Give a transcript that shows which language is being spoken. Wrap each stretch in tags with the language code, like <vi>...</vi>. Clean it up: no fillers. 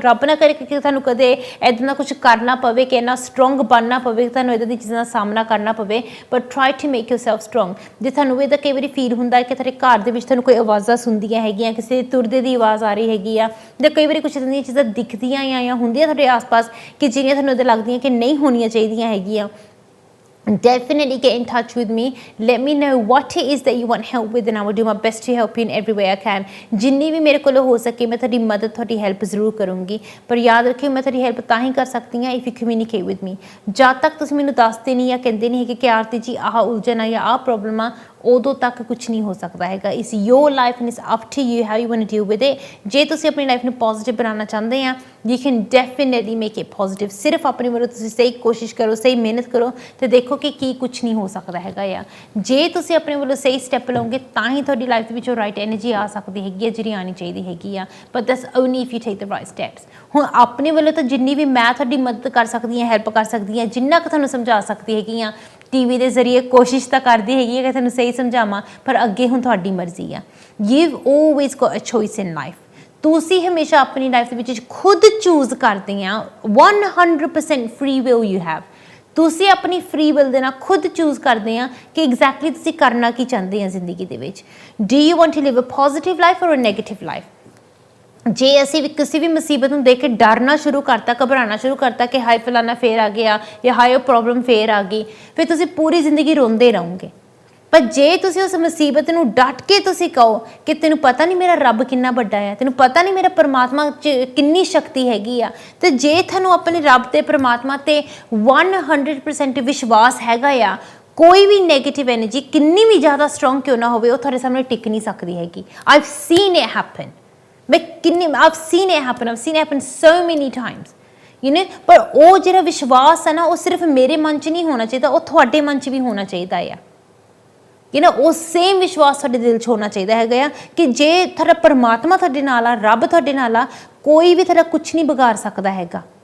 <pa>ਰੱਬ ਨਾ ਕਰੇ ਕਿ ਤੁਹਾਨੂੰ ਕਦੇ ਇੱਦਾਂ ਦਾ ਕੁਝ ਕਰਨਾ ਪਵੇ ਕਿ ਇੰਨਾ ਸਟਰੋਂਗ ਬਣਨਾ ਪਵੇ, ਤੁਹਾਨੂੰ ਇੱਦਾਂ ਦੀ ਚੀਜ਼ਾਂ ਦਾ ਸਾਹਮਣਾ ਕਰਨਾ ਪਵੇ,</pa> <en>But try to make yourself strong.</en> <pa>ਜੇ ਤੁਹਾਨੂੰ ਇਹਦਾ ਕਈ ਵਾਰੀ ਫੀਲ ਹੁੰਦਾ ਕਿ ਤੁਹਾਡੇ ਘਰ ਦੇ ਵਿੱਚ ਤੁਹਾਨੂੰ ਕੋਈ ਆਵਾਜ਼ਾਂ ਸੁਣਦੀਆਂ ਹੈਗੀਆਂ, ਕਿਸੇ ਤੁਰਦੇ ਦੀ ਆਵਾਜ਼ ਆ ਰਹੀ ਹੈਗੀ ਆ, ਜਾਂ ਕਈ ਵਾਰੀ ਕੁਛ ਇੱਦਾਂ ਦੀਆਂ ਚੀਜ਼ਾਂ ਦਿਖਦੀਆਂ ਜਾਂ ਹੁੰਦੀਆਂ ਤੁਹਾਡੇ ਆਸ-ਪਾਸ ਕਿ ਜਿਹੜੀਆਂ ਤੁਹਾਨੂੰ ਇੱਦਾਂ ਲੱਗਦੀਆਂ ਕਿ ਨਹੀਂ ਹੋਣੀਆਂ ਚਾਹੀਦੀਆਂ ਹੈਗੀਆਂ,</pa> <en>definitely get in touch with me. Let me know what it is that you want help with, and I will do my best to help you in every way I can.</en> <pa>ਜਿੰਨੀ ਵੀ ਮੇਰੇ ਕੋਲ ਹੋ ਸਕੇ ਮੈਂ ਤੁਹਾਡੀ ਮਦਦ, ਤੁਹਾਡੀ help ਜ਼ਰੂਰ ਕਰੂੰਗੀ। ਪਰ ਯਾਦ ਰੱਖਿਓ, ਮੈਂ ਤੁਹਾਡੀ ਹੈਲਪ ਤਾਂ ਹੀ ਕਰ ਸਕਦੀ ਹਾਂ</pa> <en>if you communicate with me.</en> <pa>ਜਦ ਤੱਕ ਤੁਸੀਂ ਮੈਨੂੰ ਦੱਸਦੇ ਨਹੀਂ ਜਾਂ ਕਹਿੰਦੇ ਨਹੀਂ ਹੈਗੇ ਕਿ ਆਰਤੀ ਜੀ ਆਹ ਉਲਝਣ ਆ ਜਾਂ ਆਹ ਪ੍ਰੋਬਲਮ ਆ, ਉਦੋਂ ਤੱਕ ਕੁਛ ਨਹੀਂ ਹੋ ਸਕਦਾ ਹੈਗਾ।</pa> <en>It's your life and it's up to you how you want to deal with it.</en> <pa>ਜੇ ਤੁਸੀਂ ਆਪਣੀ ਲਾਈਫ ਨੂੰ ਪੋਜ਼ਿਟਿਵ ਬਣਾਉਣਾ ਚਾਹੁੰਦੇ ਆ,</pa> <en>You can definitely make it positive.</en> <pa>ਸਿਰਫ ਆਪਣੇ ਵੱਲੋਂ ਤੁਸੀਂ ਸਹੀ ਕੋਸ਼ਿਸ਼ ਕਰੋ, ਸਹੀ ਮਿਹਨਤ ਕਰੋ, ਤੇ ਦੇਖੋ ਕਿ ਕੀ ਕੁਛ ਨਹੀਂ ਹੋ ਸਕਦਾ ਹੈਗਾ ਆ। ਜੇ ਤੁਸੀਂ ਆਪਣੇ ਵੱਲੋਂ ਸਹੀ ਸਟੈਪ ਲਓਗੇ ਤਾਂ ਹੀ ਤੁਹਾਡੀ ਲਾਈਫ ਦੇ ਵਿੱਚ ਉਹ ਰਾਈਟ ਐਨਰਜੀ ਆ ਸਕਦੀ ਹੈਗੀ ਹੈ, ਜਿਹੜੀ ਆਉਣੀ ਚਾਹੀਦੀ ਹੈਗੀ ਆ।</pa> <en>But that's only if you take the right steps.</en> <pa>ਹੁਣ ਆਪਣੇ ਵੱਲੋਂ ਤਾਂ ਜਿੰਨੀ ਵੀ ਮੈਂ ਤੁਹਾਡੀ ਮਦਦ ਕਰ ਸਕਦੀ ਹਾਂ, ਹੈਲਪ ਕਰ ਸਕਦੀ ਹਾਂ, ਜਿੰਨਾ ਕੁ ਤੁਹਾਨੂੰ ਸਮਝਾ ਸਕਦੀ ਹੈਗੀ ਆ ਟੀਵੀ ਦੇ ਜ਼ਰੀਏ, ਕੋਸ਼ਿਸ਼ ਤਾਂ ਕਰਦੀ ਹੈਗੀ ਹੈ ਕਿ ਤੁਹਾਨੂੰ ਸਹੀ ਸਮਝਾਵਾਂ, ਪਰ ਅੱਗੇ ਹੁਣ ਤੁਹਾਡੀ ਮਰਜ਼ੀ ਆ।</pa> <en>You've always got a choice in life.</en> <pa>ਤੁਸੀਂ ਹਮੇਸ਼ਾ ਆਪਣੀ ਲਾਈਫ ਦੇ ਵਿੱਚ ਖੁਦ ਚੂਜ਼ ਕਰਦੇ ਆ।</pa> <en>100% free will you have.</en> <pa>ਤੁਸੀਂ ਆਪਣੀ ਫਰੀ ਵਿਲ ਦੇ ਨਾਲ ਖੁਦ ਚੂਜ਼ ਕਰਦੇ ਆ ਕਿ ਐਗਜ਼ੈਕਟਲੀ ਤੁਸੀਂ ਕਰਨਾ ਕੀ ਚਾਹੁੰਦੇ ਆ ਜ਼ਿੰਦਗੀ ਦੇ ਵਿੱਚ।</pa> <en>Do you want to live a positive life or a negative life?</en> <pa>ਜੇ ਅਸੀਂ ਵੀ ਕਿਸੇ ਵੀ ਮੁਸੀਬਤ ਨੂੰ ਦੇਖ ਕੇ ਡਰਨਾ ਸ਼ੁਰੂ ਕਰਤਾ, ਘਬਰਾਉਣਾ ਸ਼ੁਰੂ ਕਰਤਾ ਕਿ ਹਾਏ ਫਲਾਨਾ ਫੇਰ ਆ ਗਿਆ ਜਾਂ ਹਾਏ ਉਹ ਪ੍ਰੋਬਲਮ ਫੇਰ ਆ ਗਈ, ਫਿਰ ਤੁਸੀਂ ਪੂਰੀ ਜ਼ਿੰਦਗੀ ਰੋਂਦੇ ਰਹੋਗੇ। ਪਰ ਜੇ ਤੁਸੀਂ ਉਸ ਮੁਸੀਬਤ ਨੂੰ ਡਟ ਕੇ ਤੁਸੀਂ ਕਹੋ ਕਿ ਤੈਨੂੰ ਪਤਾ ਨਹੀਂ ਮੇਰਾ ਰੱਬ ਕਿੰਨਾ ਵੱਡਾ ਆ, ਤੈਨੂੰ ਪਤਾ ਨਹੀਂ ਮੇਰਾ ਪਰਮਾਤਮਾ 'ਚ ਕਿੰਨੀ ਸ਼ਕਤੀ ਹੈਗੀ ਆ, ਤੇ ਜੇ ਤੁਹਾਨੂੰ ਆਪਣੇ ਰੱਬ ਤੇ ਪਰਮਾਤਮਾ ਤੇ 100% ਵਿਸ਼ਵਾਸ ਹੈਗਾ ਆ, ਕੋਈ ਵੀ ਨੈਗੇਟਿਵ ਐਨਰਜੀ ਕਿੰਨੀ ਵੀ ਜ਼ਿਆਦਾ ਸਟਰੋਂਗ ਕਿਉਂ ਨਾ ਹੋਵੇ, ਉਹ ਤੁਹਾਡੇ ਸਾਹਮਣੇ ਟਿਕ ਨਹੀਂ ਸਕਦੀ ਹੈਗੀ।</pa> <en>I've seen it happen. I've seen it happen so many times. You know,</en> <pa>ਪਰ ਉਹ ਜਿਹੜਾ ਵਿਸ਼ਵਾਸ ਹੈ ਨਾ, ਉਹ ਸਿਰਫ ਮੇਰੇ ਮਨ 'ਚ ਨਹੀਂ ਹੋਣਾ ਚਾਹੀਦਾ, ਉਹ ਤੁਹਾਡੇ ਮਨ 'ਚ ਵੀ ਹੋਣਾ ਚਾਹੀਦਾ ਆ। ਉਹ ਸੇਮ ਵਿਸ਼ਵਾਸ ਤੁਹਾਡੇ ਦਿਲ 'ਚ ਹੋਣਾ ਚਾਹੀਦਾ ਹੈਗਾ ਆ ਕਿ ਜੇ ਤੁਹਾਡਾ ਪਰਮਾਤਮਾ ਤੁਹਾਡੇ ਨਾਲ ਆ, ਰੱਬ ਤੁਹਾਡੇ ਨਾਲ ਆ, ਕੋਈ ਵੀ ਤੁਹਾਡਾ ਕੁਛ ਨਹੀਂ ਵਿਗਾੜ ਸਕਦਾ ਹੈਗਾ।</pa>